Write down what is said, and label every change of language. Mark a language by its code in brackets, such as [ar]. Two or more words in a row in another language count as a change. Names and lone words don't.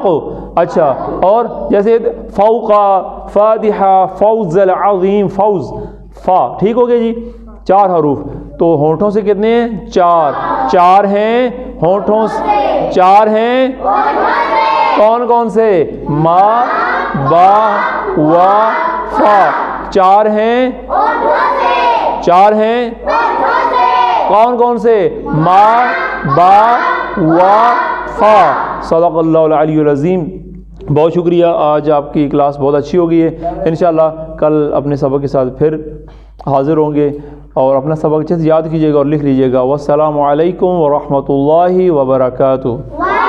[ur] اچھا اور جیسے فوقا، فاتحہ، [ar] فوز العظیم، [ur] فوز، فا. ٹھیک ہو گیا جی. 4 حروف. تو ہونٹوں سے کتنے ہیں؟ 4. 4 ہیں ہونٹوں سے، 4 ہیں کون کون سے؟ ما، با، وا، فا. 4 ہیں، 4 ہیں کون کون سے؟ ما، با، وا، فا. [ar] صدق اللہ العلی العظیم. [ur] بہت شکریہ. آج آپ کی کلاس بہت اچھی ہو گئی ہے. انشاءاللہ کل اپنے سبق کے ساتھ پھر حاضر ہوں گے، اور اپنا سبق اچھے سے یاد کیجیے گا اور لکھ لیجیے گا. [ar] والسلام علیکم ورحمۃ اللہ وبرکاتہ.